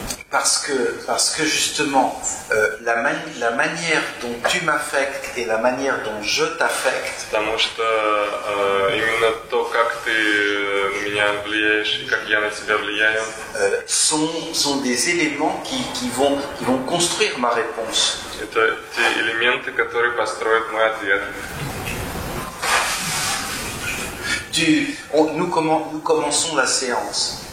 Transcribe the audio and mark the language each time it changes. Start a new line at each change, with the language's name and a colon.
French: Parce que justement, la manière dont tu m'affectes et la manière dont je t'affecte,
Russian: потому что именно то, как ты на меня влияешь и как я на тебя влияю,
French: sont des éléments qui vont construire ma réponse.
Russian: это те элементы, которые построят мой ответ.
French: Nous commençons la séance.